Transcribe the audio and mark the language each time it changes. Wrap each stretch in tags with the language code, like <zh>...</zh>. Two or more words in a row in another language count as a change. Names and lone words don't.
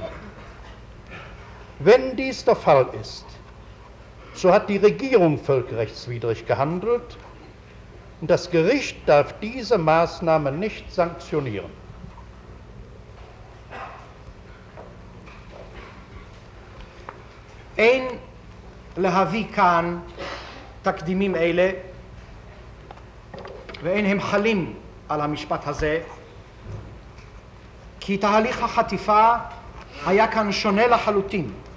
<de>Wenn dies der Fall ist, so hat die Regierung völkerrechtswidrig gehandelt und das Gericht darf diese Maßnahme nicht sanktionieren.</de> <he>אין להביא כאן תקדימים אלה ואין הם חלים על המשפט הזה, כי תהליך החטיפה היה כאן שונה לחלוטין.</he>